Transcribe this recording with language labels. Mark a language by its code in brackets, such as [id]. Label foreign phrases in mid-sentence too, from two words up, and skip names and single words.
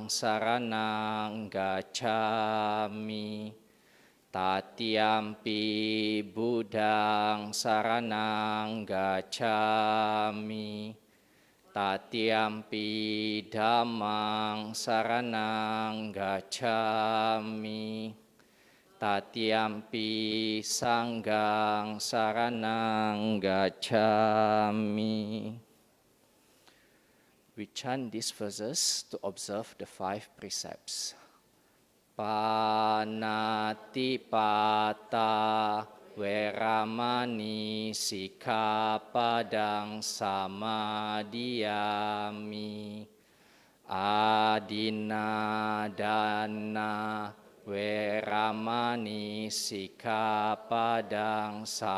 [pi] saranang gacchami, Tatiyampi Buddhang saranang gacchami, Tatiyampi Dhammang saranang gacchami, Tatiyampi Sanghang saranang gacchami. [en] We chant these verses to observe the 5 precepts. [pi] Panatipata Veramani Sikkhapadang Samadhiyami, Adina Dana Veramani Sikkhapadang